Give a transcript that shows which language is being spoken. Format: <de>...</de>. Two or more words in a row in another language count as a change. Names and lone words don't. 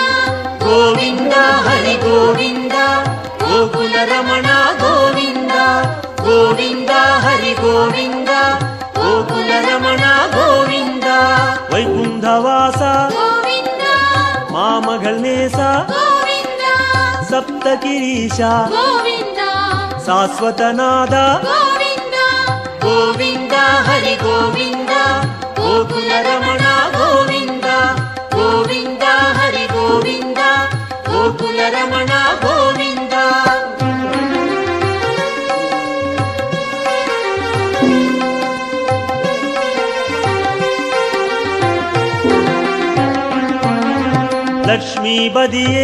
<ta>கோவிந்தா ஹரி கோவிந்தா கோகுல ரமண கோவிந்தா கோவிந்தா ஹரி கோவிந்தா கோகுல ரமண கோவிந்தா வைகுண்டவாச கோவிந்தா மாமகள் நேசா கோவிந்தா சப்தகிரீஷா கோவிந்தா</ta> <kn>ಶಾಶ್ವತನಾದ</kn> <ta>கோவிந்தா</ta> <kn>ಗೋವಿಂದ ಹರಿ ಗೋವಿಂದ ಗೋಕುಲ ರಮಣ ಗೋವಿಂದ ಗೋವಿಂದ ಹರಿ ಗೋವಿಂದ ಗೋಕುಲ ರಮಣ ಗೋವಿಂದ ಲಕ್ಷ್ಮೀ ಬದಿಯೇ</kn>